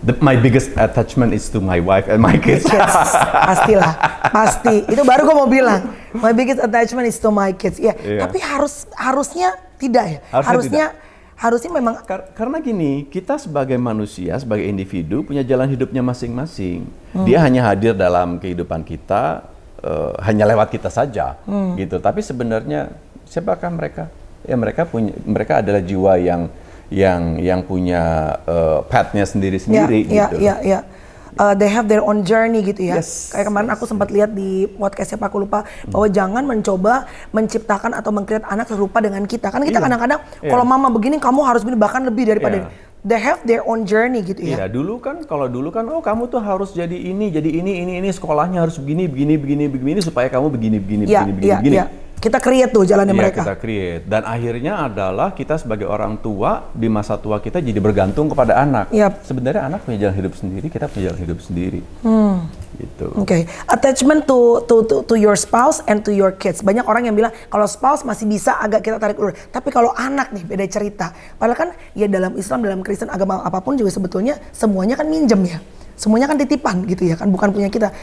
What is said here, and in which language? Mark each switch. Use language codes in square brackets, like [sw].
[en] My biggest attachment is to my wife and my kids. [id] Pastilah, pasti. Itu baru gue mau bilang. [en] My biggest attachment is to my kids. [id] Ya, tapi harusnya tidak ya. Harusnya memang. Karena gini, kita sebagai manusia, sebagai individu punya jalan hidupnya masing-masing. Dia hanya hadir dalam kehidupan kita, hanya lewat kita saja, gitu. Tapi sebenarnya siapakah mereka? Ya mereka adalah jiwa yang punya path-nya sendiri-sendiri, gitu. Ya. [en] They have their own journey [id] gitu ya. [en] Yes. [id] Kayak kemarin aku sempat lihat di podcastnya Pak Lupa bahwa jangan mencoba menciptakan atau meng-create anak serupa dengan kita. Kan kita kadang-kadang kalau mama begini kamu harus begini, bahkan lebih daripada ini. [en] They have their own journey [id] gitu ya. Iya, kalau dulu kan oh kamu tuh harus jadi ini sekolahnya harus begini supaya kamu begini. Kita create tuh jalannya mereka. Kita create. Dan akhirnya adalah kita sebagai orang tua di masa tua kita jadi bergantung kepada anak. Sebenarnya anak punya jalan hidup sendiri, kita punya jalan hidup sendiri. Gitu. Oke. [en] Attachment to your spouse and to your kids. [id] Banyak orang yang bilang kalau spouse masih bisa agak kita tarik ulur. Tapi kalau anak nih beda cerita. Padahal kan ya dalam Islam, dalam Kristen, agama apapun juga sebetulnya semuanya kan minjem ya. Semuanya kan titipan gitu ya kan, bukan punya kita.